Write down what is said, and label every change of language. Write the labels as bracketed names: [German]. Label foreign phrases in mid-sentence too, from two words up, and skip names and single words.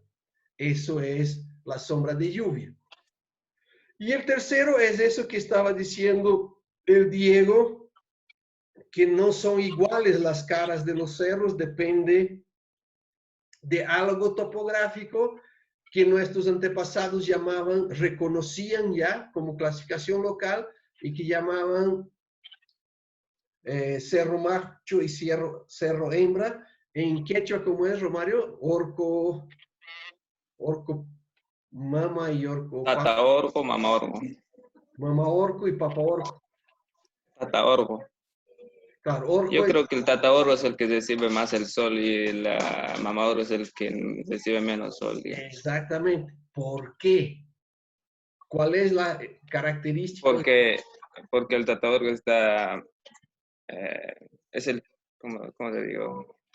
[Spanish] Eso es la sombra de lluvia. Y el tercero es eso que estaba diciendo el Diego, que no son iguales las caras de los cerros, depende de algo topográfico que nuestros antepasados llamaban, reconocían ya como clasificación local y que llamaban cerro macho y cerro hembra. En quechua, ¿cómo es, Romario? [Quechua] Orco mama y orco papa. Tata orco, mama orco. Mama orco y papa orco. Tata orco. [Spanish] Claro, orco Yo es, creo que el [Quechua] tata orco [Spanish] es el que recibe más el sol y la [Quechua] mama orco [Spanish] es el que recibe menos sol, digamos. exactamente. ¿Por qué? ¿Cuál es la característica? Porque el [Quechua] tata orco [Spanish] está, es el, ¿cómo te digo?